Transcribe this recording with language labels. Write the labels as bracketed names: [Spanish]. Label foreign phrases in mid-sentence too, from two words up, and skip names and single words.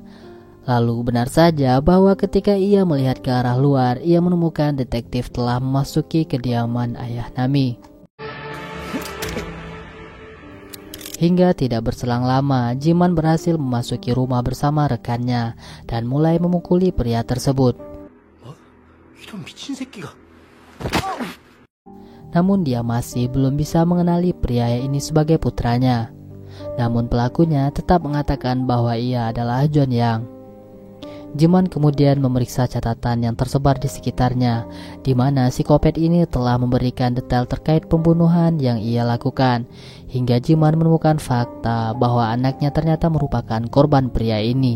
[Indonesian] Lalu benar saja bahwa ketika ia melihat ke arah luar, ia menemukan detektif telah memasuki kediaman ayah Nami. Hingga tidak berselang lama, Jiman berhasil memasuki rumah bersama rekannya dan mulai memukuli pria tersebut. [Korean] 이런 미친 새끼가. [Indonesian] Namun dia masih belum bisa mengenali pria ini sebagai putranya. Namun pelakunya tetap mengatakan bahwa ia adalah Jeon-yang. Jiman kemudian memeriksa catatan yang tersebar di sekitarnya, di mana psikopat ini telah memberikan detail terkait pembunuhan yang ia lakukan, hingga Jiman menemukan fakta bahwa anaknya ternyata merupakan korban pria ini.